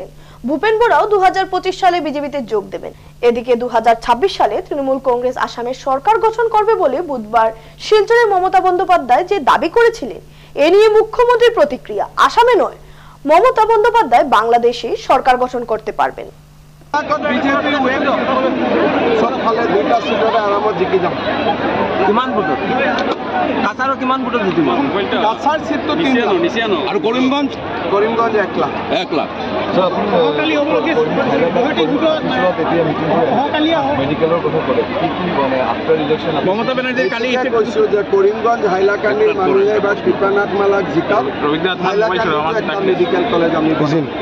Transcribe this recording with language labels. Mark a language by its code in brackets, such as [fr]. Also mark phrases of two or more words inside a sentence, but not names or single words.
[bn] ভূপেন বোরাও 2025 সালে বিজেপিতে যোগ দেবেন। এদিকে 2026 সালে তৃণমূল কংগ্রেস আসামের সরকার গঠন করবে বলে বুধবার শিলচরে মমতা বন্দ্যোপাধ্যায় যে দাবি করেছিলেন, এ নিয়ে মুখ্যমন্ত্রীর প্রতিক্রিয়া, আসামে নয়, মমতা বন্দ্যোপাধ্যায় বাংলাদেশে সরকার গঠন করতে পারবেন। [as] বিজেপি সবফালে 2টা সিটতে আৰামত জিকি যাম। কিমান ভোটত? কাছাৰৰ কিমান ভোটত জিকিব? কাছাৰ সিটটো 3 আৰু কৰিমগঞ্জ 1 লাখ। 1 লাখ। কালি হ'ব কি গুৱাহাটী ভোটত কালি মেডিকেলৰ কথা ক'লে কি মানে [en] after election [as] মমতা বেনাৰ্জীৰ কালি কৈছো যে কৰিমগঞ্জ হাইলাকান্দিৰ মানুহে এবাৰ কৃপানাথ মালাক জিকাওক, হাইলাকান্দিত [en] medical college [as] আমি বুজিম।